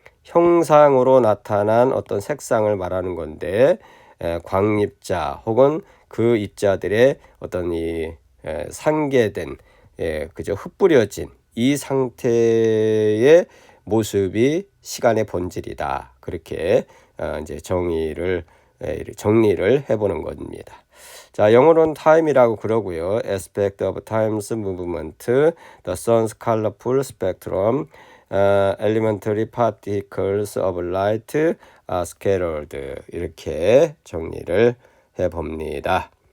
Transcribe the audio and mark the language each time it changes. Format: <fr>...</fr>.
<ko>형상으로 나타난 어떤 색상을 말하는 건데 광입자 혹은 그 입자들의 어떤 이 상계된 그저 흩뿌려진 이 상태의 모습이 시간의 본질이다. 그렇게 이제 정리를 해보는 겁니다. 자, 영어로는 time이라고 그러고요.</ko> <en>aspect of time's movement, the sun's colorful spectrum, elementary particles of light are scattered.</en> <ko>이렇게 정리를 해봅니다.</ko>